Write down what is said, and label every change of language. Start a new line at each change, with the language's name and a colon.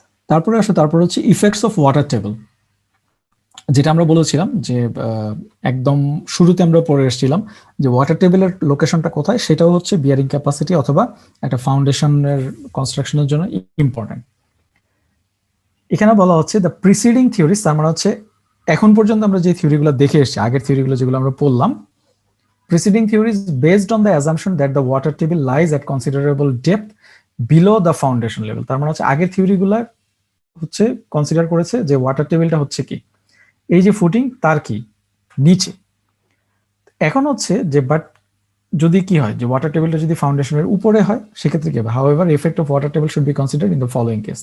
Bangla: তারপরে হচ্ছে effects of water table, যেটা আমরা বলেছিলাম যে একদম শুরুতে আমরা পড়ে এসেছিলাম যে ওয়াটার টেবিলের লোকেশনটা কোথায় সেটাও হচ্ছে বিয়ারিং ক্যাপাসিটি অথবা একটা ফাউন্ডেশনের কনস্ট্রাকশনের জন্য ইম্পর্টেন্ট। এখানে বলা হচ্ছে
English: the preceding theories,
Bangla: তার মানে হচ্ছে এখন পর্যন্ত আমরা যে থিওরিগুলো দেখে এসেছি, আগের থিওরিগুলো যেগুলো আমরা পড়লাম,
English: preceding theory is based on the assumption that the water table lies at considerable depth below the foundation level.
Bangla: তার মানে হচ্ছে আগের থিওরিগুলা হচ্ছে কনসিডার করেছে যে ওয়াটার টেবিলটা হচ্ছে কি এই যে ফুটিং তার কি নিচে। এখন হচ্ছে যে বাট যদি কি হয় যে ওয়াটার টেবিলটা যদি ফাউন্ডেশনের উপরে হয় সেক্ষেত্রে কি হবে,
English: However effect of water table should be considered in the following case.